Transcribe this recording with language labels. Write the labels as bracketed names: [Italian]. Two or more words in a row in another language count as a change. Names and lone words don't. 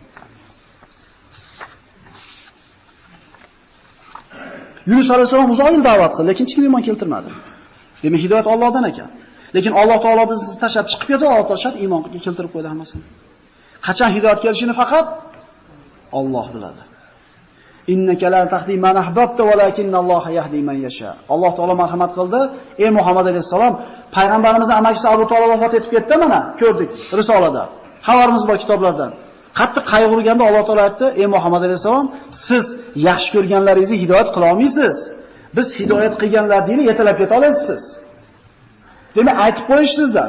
[Uzbek] Yunus alayhisalom uzoq yil da'vat qildi, lekin hech kim iymon keltirmadi. Demak, hidoyat Allohdan ekan. Lekin Alloh taolo bizni tashab chiqib ketdi, Alloh taolo iymonga keltirib qo'ydi hammasini. Qachon hidoyat kelishini faqat Alloh biladi. [Arabic] إنك لا تهدي من أحببت ولكن الله يهدي من يشاء. [Uzbek] Alloh taolo marhamat qildi. Ey Muhammad alayhisalom, payg'ambarimizning amakisi Abu Talib vafot etib ketdi mana, ko'rdik risolada. Xabarimiz bor kitoblardan. Qattiq qayg'urganda Alloh taolo aytdi: "Ey Muhammad alayhisalom, siz yaxshi ko'rganlaringizni hidoyat qila olmaysiz. Biz hidoyat qilganlarni yetalab keta olasiz." Demak, aytib qo'yish sizdan.